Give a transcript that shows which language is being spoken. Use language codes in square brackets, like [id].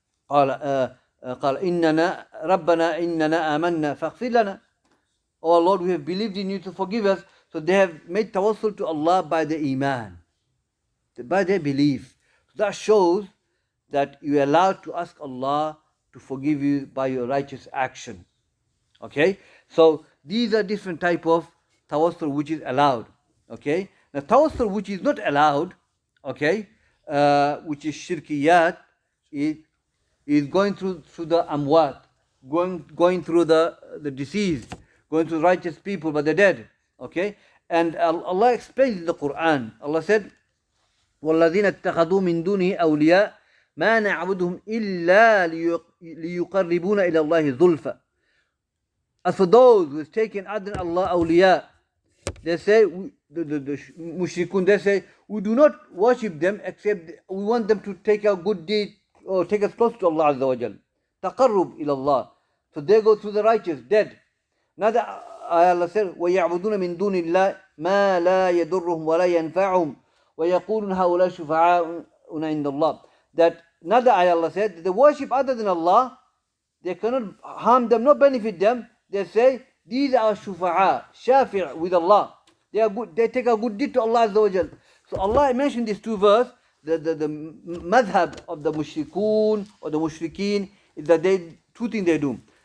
[ar] قال إننا ربنا إننا آمنا فاغفر لنا. [en] Oh Lord, we have believed in you to forgive us. So they have made tawassul to Allah by the iman, by their belief. So that shows that you are allowed to ask Allah to forgive you by your righteous action. Okay, so these are different type of tawassul which is allowed. Okay, now tawassul which is not allowed, okay, which is shirkiyat, is going through the amwat, going through the deceased, going through righteous people but they're dead. Okay, and Allah explains in the Quran. Allah said, [ar] وَالَّذِينَ اتَّخَذُوا مِن دُونِهِ أَوْلِيَاءَ مَا نَعْبُدُهُمْ إِلَّا لِيُقَرِّبُونَ إِلَى اللَّهِ زُلْفًا. [en] As for those who have taken other than Allah awliya, they say, the mushrikun, they say, we do not worship them except we want them to take a good deed or take us close to Allah Azza wa Jal. Taqarrub ila Allah. So they go through the righteous, dead. Another ayah Allah said, [ar] وَيَعْبُدُونَ مِن دُونِ اللَّهِ مَا لَا يَضُرُّهُمْ وَلَا يَنْفَعُهُم وَيَقُولُونَ هَؤُلَاءِ شُفَعَاؤُنَا عِندَ اللَّهِ. [en] That another ayah Allah said, they worship other than Allah, they cannot harm them, not benefit them. They say, these are shufa'a, shafi' with Allah. They are good, they take a good deed to Allah Azza wa Jal. So Allah mentioned these two verses, the madhab of the mushrikun or the mushrikeen, is that two things they do.